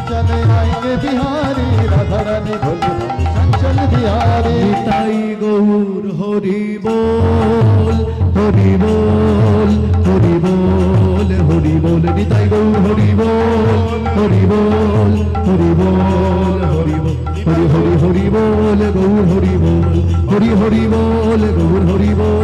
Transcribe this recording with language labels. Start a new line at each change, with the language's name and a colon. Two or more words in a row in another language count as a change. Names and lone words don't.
Hindi: में आएंगे बिहारी राधा रानी बोल चंचल बिहारी
Bangla: নিতাই গৌর হরি বল হরি বল হরি বল হরি বল নিতাই গৌর হরি বল হরি বল হরি বল হরি বল হরি হরি হরি বল গৌর হরি বল হরি হরি বল গৌর হরি বল